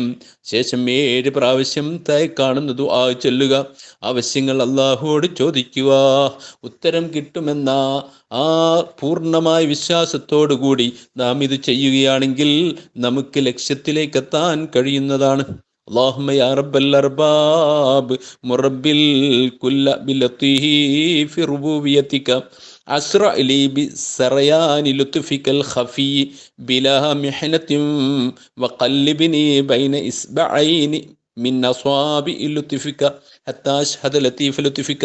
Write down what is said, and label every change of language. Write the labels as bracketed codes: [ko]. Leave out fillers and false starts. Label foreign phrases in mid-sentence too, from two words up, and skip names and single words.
[ml] ശേഷം 7 പ്രാവശ്യം താഴെ കാണുന്ന ദുആ ചൊല്ലുക. ആവശ്യങ്ങൾ അല്ലാഹുവോട് ചോദിക്കുക, ഉത്തരം കിട്ടുമെന്ന ആ പൂർണ്ണമായ വിശ്വാസത്തോടു കൂടി നാം ഇത് ചെയ്യുകയാണെങ്കിൽ നമുക്ക് ലക്ഷ്യത്തിലേക്ക് എത്താൻ കഴിയുന്നതാണ്. [ar] اللهم يا رب الأرباب مرب الكل بلطيف ربوبيتك أسرع لي بسريان لطفك الخفي بلا محنة وقلبني بين إصبعين من أصابع لطفك حتى أشهد لطيف لطفك